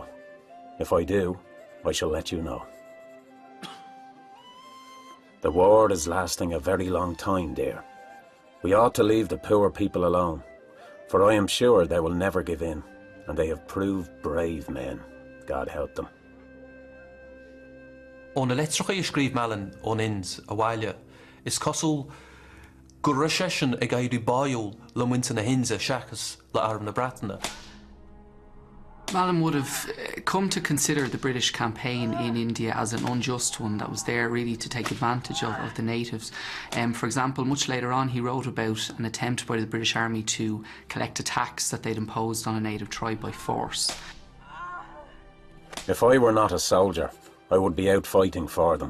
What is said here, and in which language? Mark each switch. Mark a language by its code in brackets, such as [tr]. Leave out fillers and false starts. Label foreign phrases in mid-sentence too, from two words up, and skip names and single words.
[en] If I do, I shall let you know. The war is lasting a very long time, dear. We ought to leave the poor people alone, for I am sure they will never give in, and they have proved brave men. God help them. [ga] On a letrach I scríomh Mallin on Inns a bhaile, is cosúil go raibh sé sin ag éirí báúil le muinte na hinse seachas le arm na Breataine. [en] Mallin would have come to consider the British campaign in India as an unjust one that was there really to take advantage of the natives. For example, much later on he wrote about an attempt by the British Army to collect a tax that they'd imposed on a native tribe by force. If I were not a soldier, I would be out fighting for them.